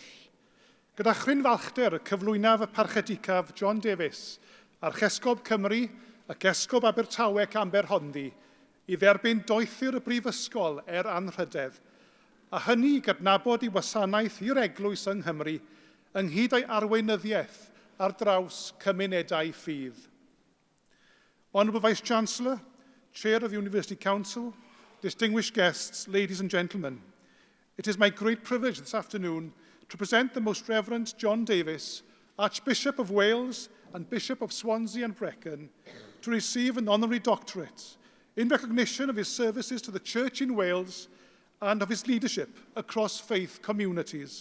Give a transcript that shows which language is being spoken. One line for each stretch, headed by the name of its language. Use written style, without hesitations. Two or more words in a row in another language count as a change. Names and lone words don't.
Welsh: Gyda chryn falchder y cyflwynaf y parchedicaf John Davies, Archesgob Cymru ac Esgob Abertawe ac Aberhonddu, I dderbyn doethyr y Brifysgol anrhydedd, a hynny i gydnabod I wasanaeth i'r eglwys yng Nghymru ynghyd â'i arweinyddiaeth ar draws cymunedau ffydd.
English: Honourable Vice-Chancellor, Chair of the University Council, distinguished guests, ladies and gentlemen, it is my great privilege this afternoon to present the Most Reverend John Davies, Archbishop of Wales and Bishop of Swansea and Brecon, to receive an honorary doctorate in recognition of his services to the Church in Wales and of his leadership across faith communities.